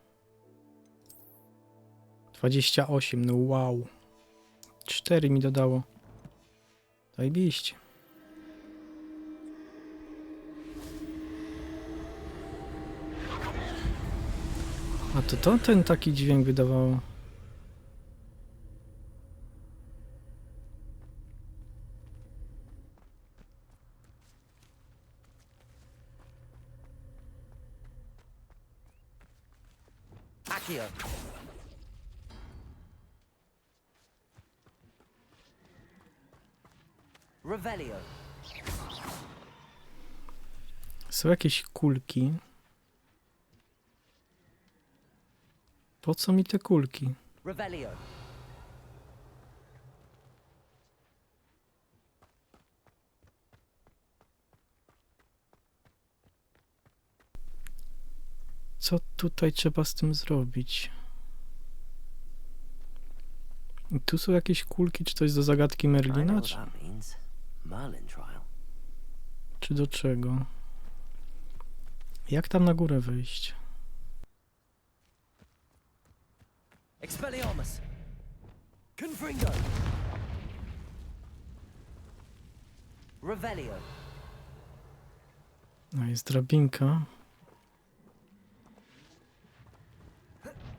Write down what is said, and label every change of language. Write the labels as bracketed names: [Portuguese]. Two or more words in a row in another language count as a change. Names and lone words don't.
[Polish] 28, no wow. 4 mi dodało. Zajebiście. A to ten taki dźwięk wydawało. Accio. Revelio. Są jakieś kulki. Po co mi te kulki? Revelio. Co tutaj trzeba z tym zrobić? I tu są jakieś kulki, czy coś do zagadki [English] I know Merlina, what that means. Merlin trial. [Polish] czy do czego? Jak tam na górę wejść? Expelliarmus. Confringo. Revelio. No jest drabinka.